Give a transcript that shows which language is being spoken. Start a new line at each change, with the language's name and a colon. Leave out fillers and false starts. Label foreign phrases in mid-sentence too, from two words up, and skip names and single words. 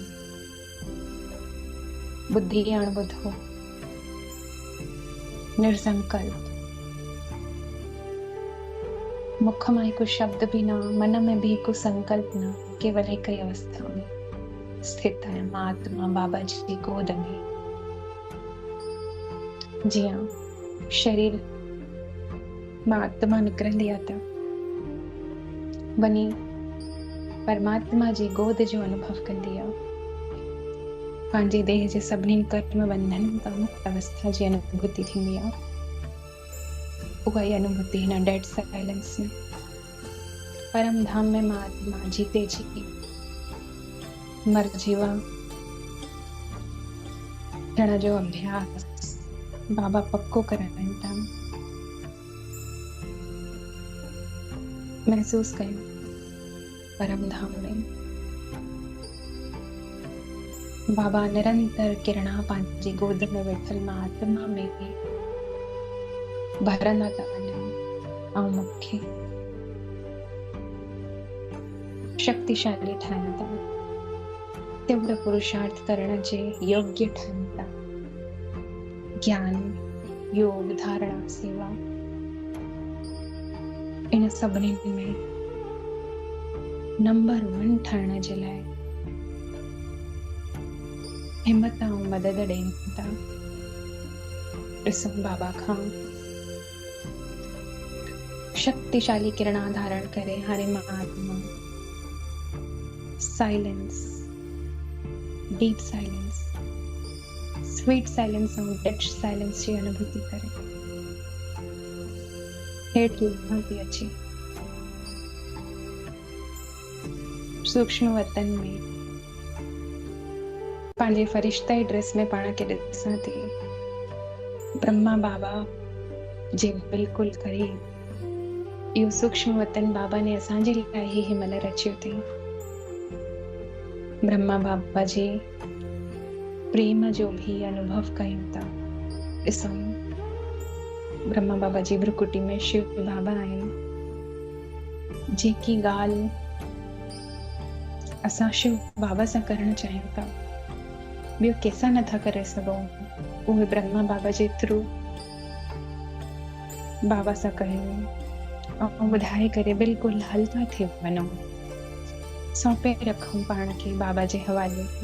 Sindhi: बुद्धि अणबुधो निर्संकल्प, मुख में को शब्द भी ना, मन में भी को संकल्प ना,
Hindi: केवल एक ही अवस्था में स्थित है
Sindhi: मां आत्मा बाबा जी की गोद में। जी हाँ, शरीर मां आत्मा निकरंदी आहे त वञी परमात्मा जी गोद जो अनुभव कंदी आहे। पंहिंजे देह जे सभिनी कर्म बंधन खां मुक्त अवस्था जी अनुभूति थींदी आहे। उहा ई अनुभूति हिन
English: dead silence
Sindhi: में परम धाम में मां आत्मा जीते जी मर जीवा थियण जो अभ्यास बाबा पक्को कराइनि था। महसूस कयो परम धाम में बाबा निरंतर किरणा पंहिंजी गोद में वेठल मां आत्मा में भरंदा था वञनि ऐं मूंखे शक्तिशाली ठाहिनि था, तीव्र पुरुषार्थ करण जे योग्य ठाहिनि था। ज्ञान, योग, धारणा, सेवा इन सभिनी में नंबर 1 ठाहिण जे लाइ हिम्मत ऐं मदद ॾियनि था। ॾिसो बाबा खां शक्तिशाली किरणा धारण करे हाणे मां आत्मा
English: silence, deep silence, sweet silence
Sindhi: ऐं
English: dead silence
Sindhi: जी अनुभूति करे हेठि लहां थी अचे। सूक्ष्म वतन में पंहिंजे फरिश्ते ड्रेस में पाण खे ॾिसां थी। ब्रह्मा बाबा जे बिल्कुलु करीब इहो सूक्ष्म वतन बाबा ने असांजे लाइ ई हिनमहिल रचियो अथई। ब्रह्मा बाबा जे प्रेम जो भी अनुभव कयूं था। ॾिसो ब्रह्मा बाबा जी भ्रुकुटी में शिव बाबा आहिनि। जेकी ॻाल्हि असां शिव बाबा सां करणु चाहियूं था ॿियो कंहिंसां नथा करे सघूं, उहे ब्रह्मा बाबा जे थ्रू बाबा सां कयूं ऐं ॿुधाए करे बिल्कुलु हल्का थी वञूं, सौंपे रखूं पाण खे बाबा जे हवाले ते।